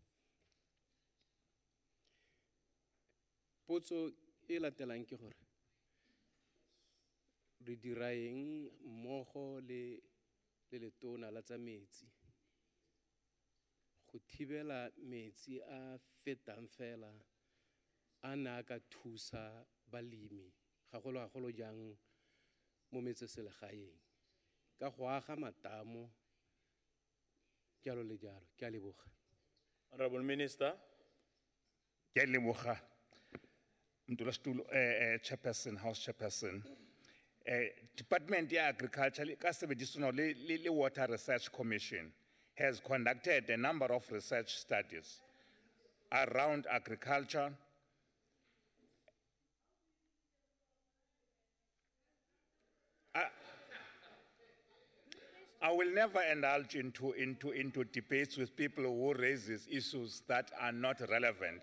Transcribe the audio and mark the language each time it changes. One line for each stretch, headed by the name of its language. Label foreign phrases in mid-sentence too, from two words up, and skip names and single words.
Tswana: Potso e latelang ke gore re dira eng mmogo le letona la tsa metsi go thibela metsi a fetang fela a na ka thusa balemi gagolo jang mo metseselegaeng ka go aga matamo jalo le jalo. Ke a leboga.
English: Honorable Minister.
Tswana: Ke a leboga. Mtulastulo chairperson,
English: house chairperson. Department of Agriculture
Tswana: ka sebedisano le
English: Water Research Commission has conducted a number of research studies around agriculture, I will never indulge into debates with people who raise issues that are not relevant.